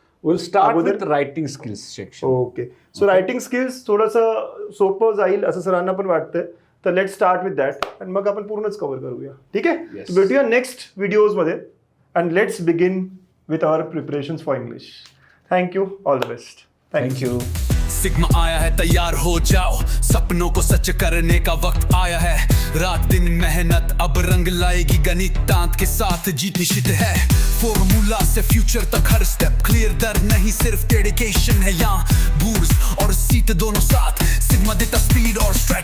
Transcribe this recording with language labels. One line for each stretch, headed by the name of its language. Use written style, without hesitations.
English: We'll start with writing skills section. Okay.
Marathi: So writing skills थोडंसं सोपं जाईल असं सरांना पण वाटतंय, तर
English: let start with that
Marathi: आणि मग आपण पूर्णच कव्हर करूया. ठीक आहे. भेटूया next व्हिडिओजमध्ये
English: And let's begin with our preparations for English. Thank you. All the best. Thank you.
Hindi: Sigma आया है, तैयार हो जाओ, सपनों को सच करने का वक्त आया है. रात दिन मेहनत अब रंग लाएगी, गणितांत के साथ जीत निश्चित है. फॉर्मूला से फ्यूचर तक हर स्टेप क्लियर, डर नहीं सिर्फ डेडिकेशन है यहाँ. बूर्स और सीट दोनों साथ, सिग्मा देता स्पीड और स्ट्रेटजी.